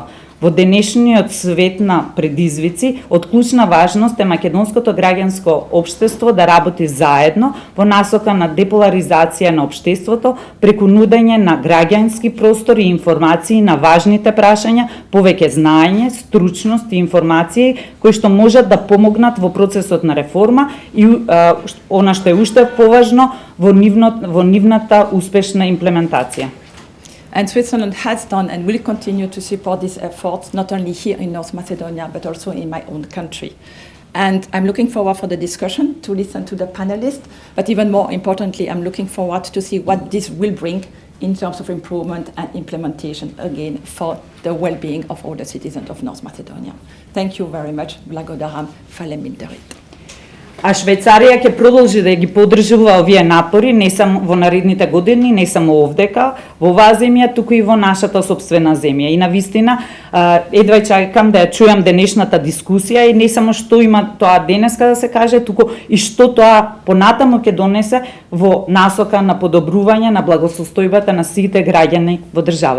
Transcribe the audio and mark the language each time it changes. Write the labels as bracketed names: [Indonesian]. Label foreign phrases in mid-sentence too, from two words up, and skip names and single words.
[Macedonian] Во денешниот свет на предизвици, од клучна важност е македонското граѓанско општество да работи заедно во насока на деполаризација на општеството, преку нудење на граѓански простор и информации на важните прашања, повеќе знаење, стручност и информации кои што можат да помогнат во процесот на реформа и она што е уште поважно во нивната успешна имплементација. [English] And Switzerland has done and will continue to support these efforts, not only here in North Macedonia, but also in my own country. And I'm looking forward for the discussion, to listen to the panelists, but even more importantly, I'm looking forward to see what this will bring in terms of improvement and implementation, again, for the well-being of all the citizens of North Macedonia. Thank you very much. [Albanian] Blagodaram, falem minterit. [Macedonian] А Швајцарија ќе продолжи да ги поддржува овие напори не само во наредните години, не само овдека, во оваа земја, туку и во нашата сопствена земја. И навистина, едва чекам да ја чујам денешната дискусија и не само што има тоа денеска да се каже, туку и што тоа понатаму ќе донесе во насока на подобрување на благосостојбата на сите граѓани во државата.